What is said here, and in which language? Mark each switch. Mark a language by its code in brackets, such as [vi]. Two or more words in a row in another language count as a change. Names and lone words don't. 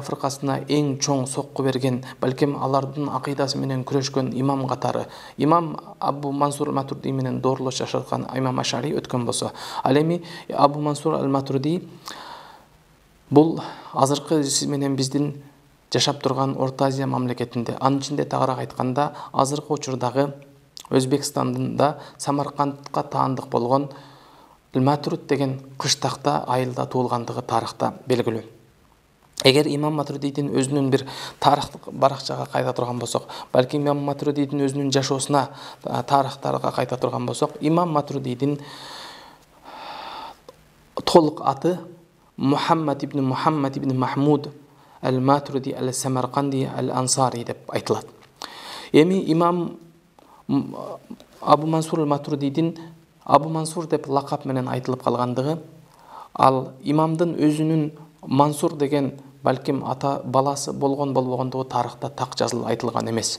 [ky] фиркасына эң чоң сокку берген, балким алардын акыйдасы менен күрөшкөн имам катары имам Абу Мансур аль-Матурди менен доорлош жашаткан имам Аш'ари өткөн болсо, ал эми Абу Мансур аль-Матурди бул азыркы менен биздин жашап турган Орто Азия мамлекетинде, анын ичинде тагыраак айтканда азыркы учурдагы Өзбекстандында Самаркандка таандык болгон Матруд деген кыштакта айылда туулгандыгы тарыхта белгилүү. Эгер имам Матурдидин өзүнүн бир тарыхтык баракчага кайта турган болсок, балким имам Матурдидин өзүнүн жашоосуна, тарыхтарга кайта турган болсок, имам Матурдидин толук аты Мухаммад ибн Махмуд аль-Матурди аль-Самарканди аль-Ансари деп айтылат. Эми имам Абу Мансур аль-Матурдидин Абу Мансур деп лакап менен айтылып калгандыгы, ал имамдын өзүнүн Мансур деген балким ата баласы болгон болбогондугу тарыхта так жазылып айтылган эмес.